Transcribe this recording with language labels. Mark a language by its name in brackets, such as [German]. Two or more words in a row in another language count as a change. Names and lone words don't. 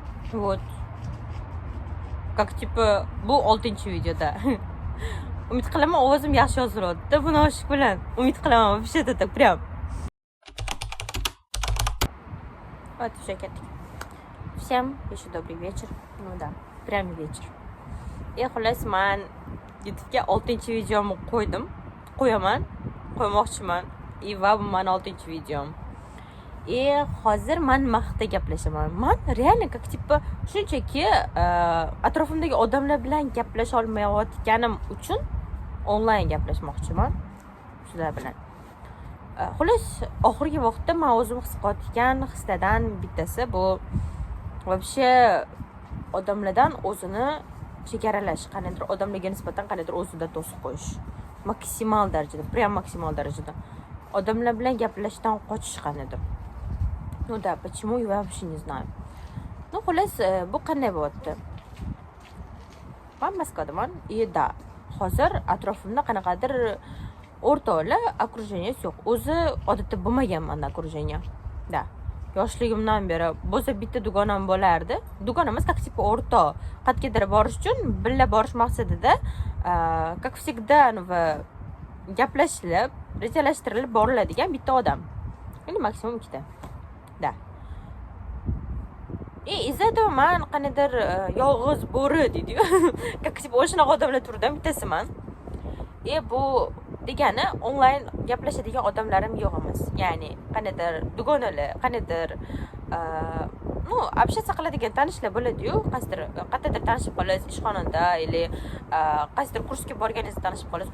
[Russian] Вот. Как типа [Uzbek] bu 6-videoda. Umid qilaman ovozim yaxshi yozilyapti. Buni oshiq bilan umid qilaman [Russian] вообще это прям. Вот уже [Uzbek] ketdik. [Russian] Всем еще добрый вечер. Ну да, прям вечер. [Uzbek] И xullas men YouTube'ga 6-videomni qo'ymoqchiman. Va bu men 6-videom. И hozir men nima haqida gaplashaman? Men [Russian] реально как типа [Uzbek] shunchaki atrofimdagi odamlar bilan gaplasha olmayotganim uchun onlayn gaplashmoqchiman sizlar bilan. Xullas, oxirgi vaqtda men o'zim his qilayotgan hislardan bittasi bu вообще odamlardan o'zini chegaralash, qanday odamlarga nisbatan qanday o'zida to'sib qo'yish. Maksimal darajada, прям maksimal darajada. Odamlar bilan gaplashishdan qochish qanday. [Russian] Ну да, почему я вообще не знаю. Ну, [Uzbek] xullas, bu qanday bo'lyapti? Men Moskvadaman. Da, hozir atrofimda qanaqadir o'rtoqlar, окружение yo'q. O'zi odatda bo'lmagan menda окружение. Da. Yoshligimdan beri bo'lsa bitta dugonam bo'lardi. Dugon emas, [Russian] как типа o'rtoq. [Uzbek] Qayergadir borish uchun birga borish maqsadida, [Russian] как всегда, [Uzbek] gaplashilib, rejalashtirilib boriladigan bitta odam. Endi maksimum ikkita. Da. [Russian] Из-за этого [Uzbek] man qanaqadir yolg'iz bo'ri deydi-ku. [Russian] Как типа [Uzbek] o'shanaqa odamlar turidan bittasiman. Bu degani onlayn gaplashadigan odamlarim yo'q emas. Ya'ni qanaqadir dugonalar, qanaqadir общаться qiladigan tanishlar bo'ladi-yu, qayerdadir tanishib qolasiz ishxonada yoki qaysidir kursga borganingizda tanishib qolasiz.